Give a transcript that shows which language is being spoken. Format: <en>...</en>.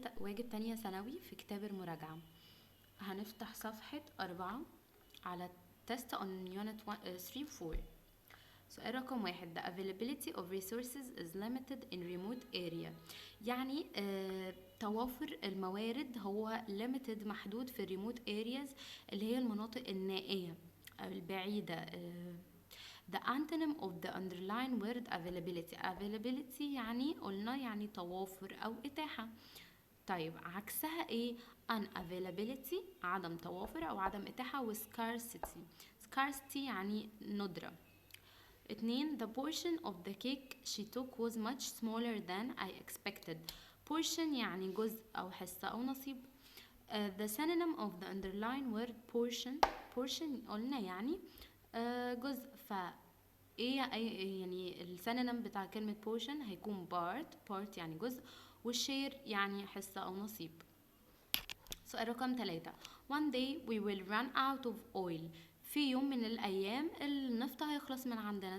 <ar>واجب تانية ثانوي في كتاب المراجعة. هنفتح صفحة 4 على test on unit 3 4. سؤال رقم 1.</ar> <en>The availability of resources is limited in remote area.</en> <ar>يعني توافر الموارد هو limited محدود في remote areas اللي هي المناطق النائية البعيدة.</ar> <en>The antonym of the underlying word availability.</en> <ar>Availability يعني قلنا يعني توافر أو إتاحة. طيب عكسها ايه؟ unavailability عدم توافر أو عدم إتاحة، و scarcity. scarcity يعني ندرة. 2.</ar> <en>The portion of the cake she took was much smaller than I expected.</en> <ar>portion يعني جزء أو حصة أو نصيب.</ar> <en>The synonym of the underlying word portion قلنا يعني جزء.</en> <ar>ف ايه يعني السينونيم بتاع كلمة portion هيكون part يعني جزء، والشير يعني حصة أو نصيب. سؤال رقم 3.</ar> <en>One day we will run out of oil.</en> <ar>في يوم من الأيام النفط هيخلص من عندنا.</ar>